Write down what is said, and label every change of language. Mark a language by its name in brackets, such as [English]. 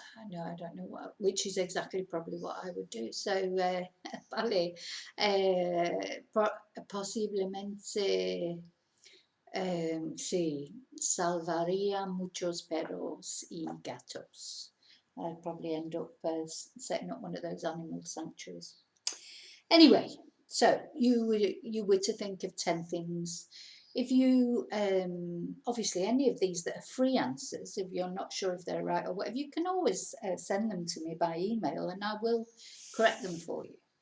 [English] No, I don't know which is exactly probably what I would do. [Spanish] So, vale, posiblemente, sí, salvaría muchos perros y gatos. [English] I'd probably end up setting up one of those animal sanctuaries. Anyway, so you were to think of 10 things. If you, obviously any of these that are free answers, if you're not sure if they're right or whatever, you can always send them to me by email and I will correct them for you.